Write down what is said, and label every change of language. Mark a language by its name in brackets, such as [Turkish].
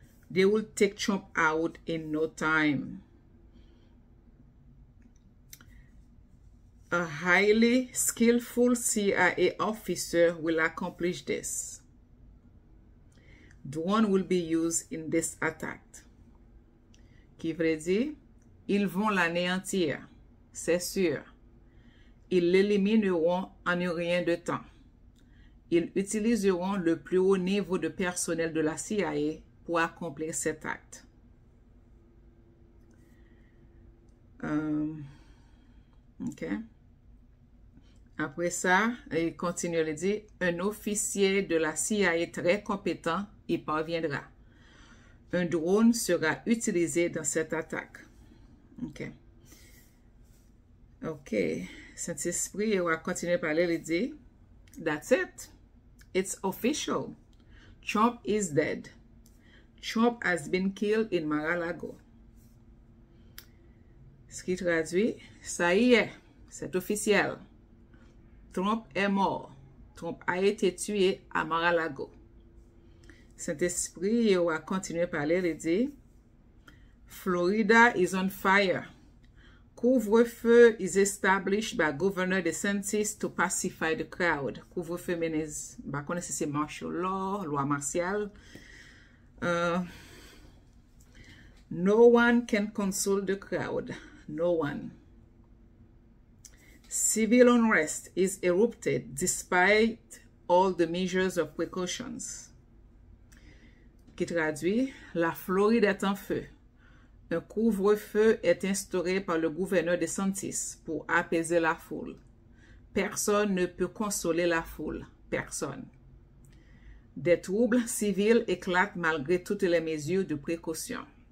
[English] They will take Trump out in no time. A highly skillful CIA officer will accomplish this. Drone will be used in this attack. [French] Qui veut dire, ils vont l'anéantir, c'est sûr. Ils l'élimineront en un rien de temps. Ils utiliseront le plus haut niveau de personnel de la CIA pour accomplir cet acte. OK. Après ça, il continue à le dire, un officier de la CIA très compétent y parviendra. Un drone sera utilisé dans cette attaque. OK. OK. Saint-Esprit va continuer à parler, il dit, [English] that's it. It's official. Trump is dead. Trump has been killed in Mar-a-Lago. [French] Ce qui traduit, ça y est, c'est officiel. Trump est mort. Trump a été tué à Mar-a-Lago. Saint-Esprit va continuer à parler, il dit, [English] Florida is on fire. Couvre-feu is established by Governor DeSantis to pacify the crowd. [French] Couvre-feu means, bah, connaissez c'est martial law, loi martiale. [English] No one can console the crowd. No one. Civil unrest is erupted despite all the measures of precautions. [French] Qui traduit, la Floride est en feu. Un couvre-feu est instauré par le gouverneur DeSantis pour apaiser la foule. Personne ne peut consoler la foule. Personne. Des troubles civils éclatent malgré toutes les mesures de précaution.